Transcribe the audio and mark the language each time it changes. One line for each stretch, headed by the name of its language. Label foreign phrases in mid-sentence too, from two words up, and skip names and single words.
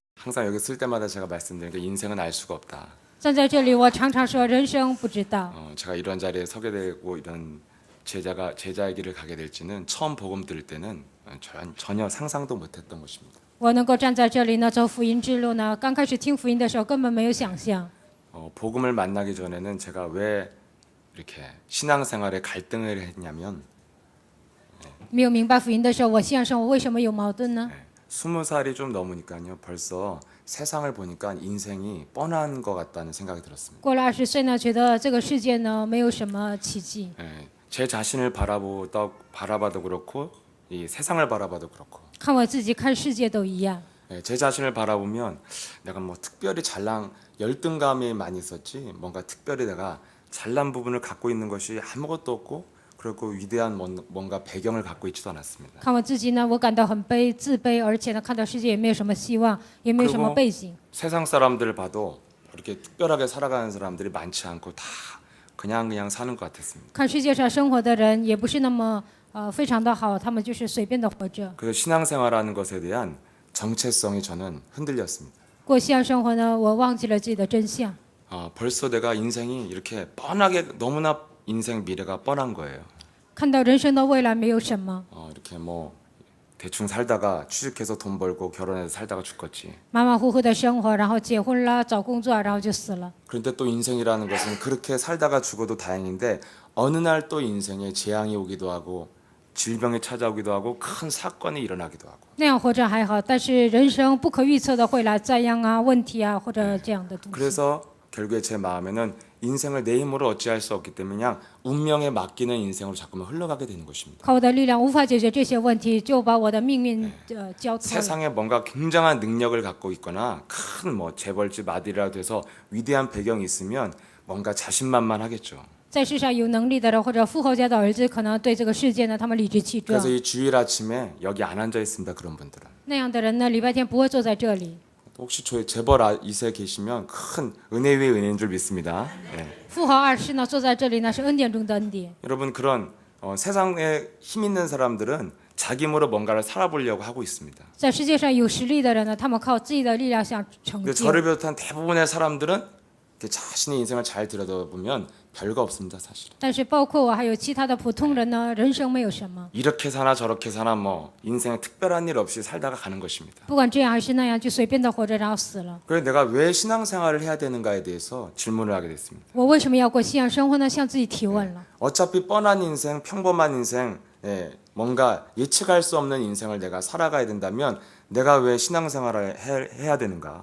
Korean: 항상 여기 쓸 때마다 제가 말씀드리는 게 인생은 알 수가 없다.
Chinese: 站在这里，我常常说人生不知道。
Korean: 제가 이런 자리에 서게 되고 이런 제자의 길을 가게 될지는 처음 복음 들을 때는 전혀 상상도 못했던 것입니다.
Chinese: 我能够站在这里呢，走福音之路呢，刚开始听福音的时候，根本没有想象。
Korean: 복음을 만나기 전에는 제가 왜 이렇게 신앙생활에 갈등을 했냐면
Chinese: 没有明白福音的时候，我信仰生活为什么有矛盾呢？
Korean: 20살이 좀 넘으니까요. 벌써 세상을 보니까 인생이 뻔한 것 같다는 생각이 들었습니다.
Chinese: 过了20岁呢，觉得这个世界呢没有什么奇迹。
Korean: 제 자신을 바라봐도 그렇고 이 세상을 바라봐도 그렇고
Chinese: 看我自己，看世界都一样。
Korean: 제 자신을 바라보면 내가 뭐 특별히 잘난 열등감이 많이 있었지 뭔가 특별히 내가 잘난 부분을 갖고 있는 것이 아무것도 없고 그리고 위대한 뭔가 배경을 갖고 있지도 않았습니다.
Chinese: 看我自己呢，我感到很自卑，而且呢，看到世界也没有什么希望，也没有什么背景。
Korean: 세상 사람들을 봐도 이렇게 특별하게 살아가는 사람들이 많지 않고 다 그냥 사는 것 같았습니다.
Chinese: 看世界上生活的人也不是那么非常的好，他们就是随便的活着。
Korean: 그래서 신앙생활하는 것에 대한 정체성이 저는 흔들렸습니다.
Chinese: 过信仰生活呢，我忘记了自己的真相。
Korean: 벌써 내가 인생이 이렇게 뻔하게 너무나 인생 미래가 뻔한 거예요.
Chinese: 看到人生的未来没有什么，
Korean: 이렇게 뭐 대충 살다가 취직해서 돈 벌고 결혼해서 살다가 죽겠지.
Chinese: 马马虎虎的生活，然后结婚了，找工作，然后就死了。
Korean: 그런데 또 인생이라는 것은 그렇게 살다가 죽어도 다행인데 어느 날 또 인생에 재앙이 오기도 하고 질병이 찾아오기도 하고 큰 사건이 일어나기도 하고.
Chinese: 那样活着还好，但是人生不可预测的会来灾殃啊、问题啊，或者这样的东西。
Korean: 그래서 결국에 제 마음에는 인생을 내 힘으로 어찌할 수 없기 때문에 그냥 운명에 맡기는 인생으로 자꾸만 흘러가게 되는 것입니다.
Chinese: 靠我的力量无法解决这些问题，就把我的命运交托了。
Korean: 세상에 뭔가 굉장한 능력을 갖고 있거나 큰 뭐 재벌집 아들이라도 해서 위대한 배경이 있으면 뭔가 자신만만하겠죠.
Chinese: 在世上有能力的人或者富豪家的儿子，可能对这个世界呢，他们理直气壮。
Korean: 그래서 이 주일 아침에 여기 안 앉아 있습니다. 그런 분들은.
Chinese: 那样的人呢，礼拜天不会坐在这里。
Korean: 혹시 저희 재벌 이세 계시면 큰 은혜 위의 은혜인 줄 믿습니다. 예.
Chinese: 富豪二世呢，坐在这里呢，是恩典中的恩典。
Korean: 여러분 그런 세상에 힘 있는 사람들은 자기 힘으로 뭔가를 살아보려고 하고 있습니다.
Chinese: 在世界上有实力的人呢，他们靠自己的力量想成
Korean: 근데
Chinese: 就。
Korean: 저를 비롯한 대부분의 사람들은 자신의 인생을 잘 들여다보면 별거 없습니다, 사실은.
Chinese: 但是包括我还有其他的普通人呢，人生没有什么，
Korean: 이렇게 사나 저렇게 사나 뭐 인생에 특별한 일 없이 살다가 가는 것입니다.
Chinese: 不管这样还是那样，就随便的活着，然后死了。
Korean: 그래서 내가 왜 신앙생활을 해야 되는가에 대해서 질문을 하게 됐습니다.
Chinese: 我为什么要过信仰生活呢？向自己提问了。
Korean: 어차피 뻔한 인생, 평범한 인생, 뭔가 예측할 수 없는 인생을 내가 살아가야 된다면 내가 왜 신앙생활을 해야 되는가?